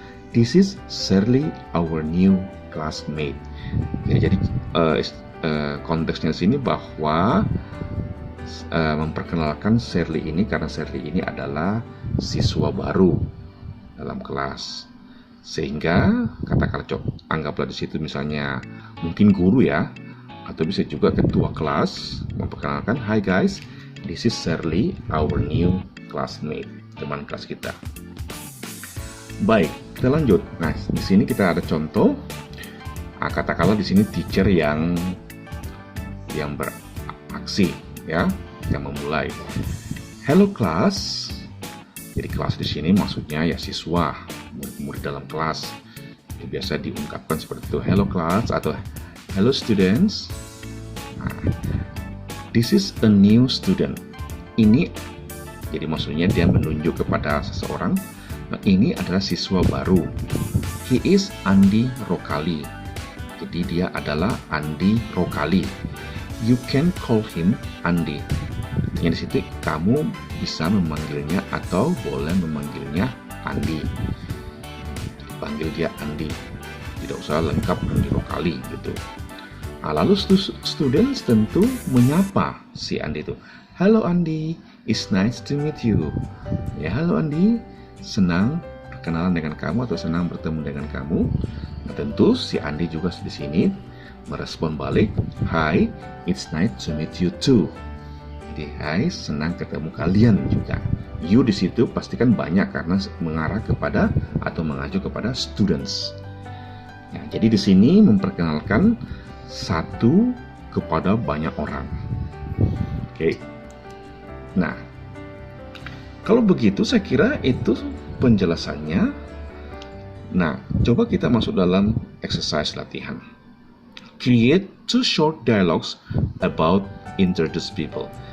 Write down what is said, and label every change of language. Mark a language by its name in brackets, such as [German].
[English] This is Shirley, our new classmate." [Indonesian] Ya, jadi konteksnya di sini bahwa memperkenalkan Shirley ini karena Shirley ini adalah siswa baru dalam kelas. Sehingga katakanlah anggaplah di situ misalnya mungkin guru ya, atau bisa juga ketua kelas memperkenalkan, [English] "Hi guys, this is Shirley, our new classmate." [Indonesian] Teman kelas kita. Baik, kita lanjut. Nah, di sini kita ada contoh. Katakanlah di sini teacher yang beraksi ya, yang memulai. [English] "Hello class." [Indonesian] Jadi kelas di sini maksudnya ya siswa, murid dalam kelas. Ya, biasa diungkapkan seperti itu, [English] "Hello class" [Indonesian] atau [English] "Hello students." Nah, "This is a new student." [Indonesian] Ini jadi maksudnya dia menunjuk kepada seseorang. Nah, ini adalah siswa baru. [English] "He is Andi Rokali." [Indonesian] Jadi dia adalah [English] Andi Rokali. "You can call him Andi." [Indonesian] Artinya di situ kamu bisa memanggilnya atau boleh memanggilnya Andi. Panggil dia Andi. Tidak usah lengkap Andi Rokali gitu. Nah, lalu students tentu menyapa si Andi itu. [English] "Hello Andi, it's nice to meet you." [Indonesian] Ya, "Halo Andi, senang berkenalan dengan kamu," atau "senang bertemu dengan kamu." Nah, tentu si Andi juga di sini merespon balik, [English] "Hi, it's nice to meet you too." [Indonesian] Jadi, "Hai, senang ketemu kalian juga." You di situ pastikan banyak karena mengarah kepada atau mengacu kepada students. Ya, jadi di sini memperkenalkan satu kepada banyak orang. Oke. Nah, kalau begitu saya kira itu penjelasannya. Nah, coba kita masuk dalam exercise latihan. [English] Create 2 short dialogues about introduce people.